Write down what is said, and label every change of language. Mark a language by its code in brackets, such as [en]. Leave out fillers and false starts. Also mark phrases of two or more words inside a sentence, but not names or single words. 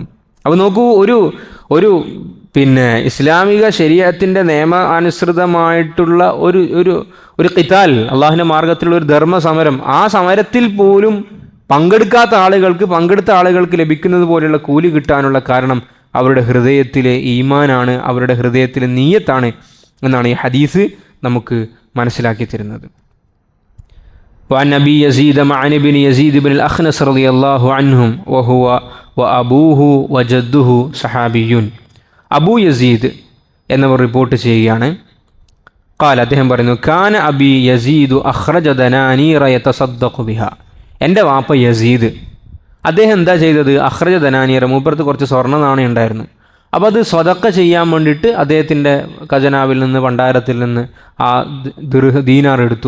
[ml] അപ്പോൾ നോക്കൂ, ഒരു ഇസ്ലാമിക ശരീഅത്തിൻ്റെ നിയമാനുസൃതമായിട്ടുള്ള ഒരു ഖിതാൽ, അള്ളാഹുവിൻ്റെ മാർഗത്തിലുള്ള ഒരു ധർമ്മസമരം, ആ സമരത്തിൽ പോലും പങ്കെടുത്ത ആളുകൾക്ക് ലഭിക്കുന്നത് പോലെയുള്ള കൂലി കിട്ടാനുള്ള കാരണം അവരുടെ ഹൃദയത്തിലെ ഈമാനാണ്, അവരുടെ ഹൃദയത്തിലെ നീയത്താണ് എന്നാണ് ഈ ഹദീസ് നമുക്ക് മനസ്സിലാക്കി തരുന്നത്. [ar] وعن أبي يزيد معن بن يزيد بن الأخنس رضي الله عنهم وهو وأبوه وجده صحابي. [ml] അബൂ യസീദ് എന്നവർ റിപ്പോർട്ട് ചെയ്യുകയാണ്, ഖാല, അദ്ദേഹം പറയുന്നു, [ar] كان أبي يزيد أخرج دنانير يتصدق بها. [ml] എൻ്റെ വാപ്പ യസീദ്, അദ്ദേഹം എന്താ ചെയ്തത്? [ar] أخرج دنانير, [ml] മൂപ്പർത്ത് കുറച്ച് സ്വർണ്ണ നാണയം ഉണ്ടായിരുന്നു. അപ്പോൾ അത് സ്വതക്ക ചെയ്യാൻ വേണ്ടിയിട്ട് അദ്ദേഹത്തിൻ്റെ ഖജനാവിൽ നിന്ന്, ഭണ്ഡാരത്തിൽ നിന്ന് ആ ദീനാർ എടുത്തു.